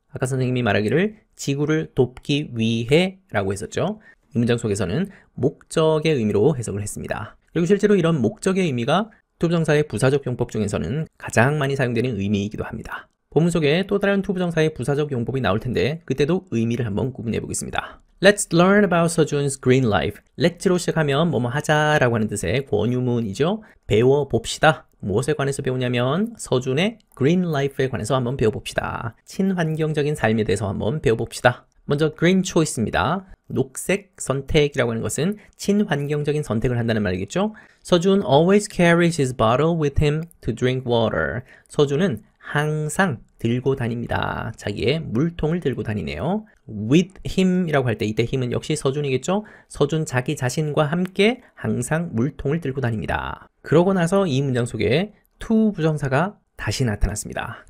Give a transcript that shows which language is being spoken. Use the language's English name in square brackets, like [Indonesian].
[Korean] 아까 선생님이 말하기를 지구를 돕기 위해 라고 했었죠. 이 문장 속에서는 목적의 의미로 해석을 했습니다. 그리고 실제로 이런 목적의 의미가 to 부정사의 부사적 용법 중에서는 가장 많이 사용되는 의미이기도 합니다. 본문 속에 또 다른 to 부정사의 부사적 용법이 나올 텐데 그때도 의미를 한번 구분해 보겠습니다. [English] Let's learn about 서준's green life. [Korean] Let's로 시작하면 뭐뭐 하자라고 하는 뜻의 권유문이죠. 배워봅시다. 무엇에 관해서 배우냐면 서준의 green life에 관해서 한번 배워봅시다. 친환경적인 삶에 대해서 한번 배워봅시다. 먼저 green choice입니다. 녹색 선택이라고 하는 것은 친환경적인 선택을 한다는 말이겠죠. [English] 서준 always carries his bottle with him to drink water. [Korean] 서준은 항상 들고 다닙니다. 자기의 물통을 들고 다니네요. with him 이라고 할 때 이때 힘은 역시 서준이겠죠? 서준 자기 자신과 함께 항상 물통을 들고 다닙니다. 그러고 나서 이 문장 속에 to 부정사가 다시 나타났습니다.